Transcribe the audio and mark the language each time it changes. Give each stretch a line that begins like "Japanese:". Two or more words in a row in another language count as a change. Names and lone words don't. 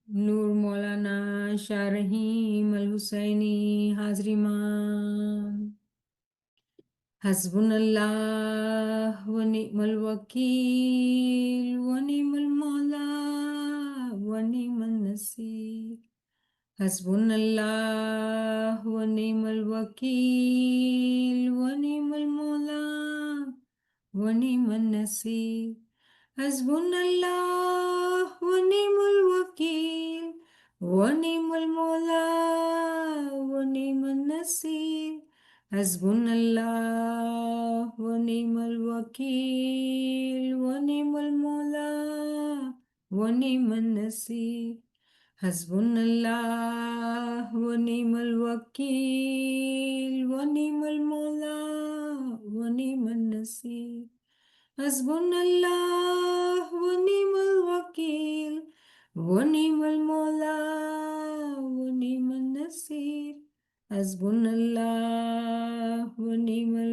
Arabic: નૂર મૌલાના શાહ રહીમ અલ હુસૈની હાજરીમાં حسبنا الله ونعم الوكيل ونعم المولى ونعم النصير حسبنا الله ونعم الوكيل ونعم المولى ونعم النصير حسبنا الله ونعم الوكيل ونعم المولى ونعم النصير حسبنا الله ونعم الوكيل ونعم المولى ونعم النصير حسبنا الله ونعم الوكيل ونعم المولى ونعم النصير حسبنا الله ونعم الوكيل ونعم المولى ونعم النصير حسبنا الله ونعم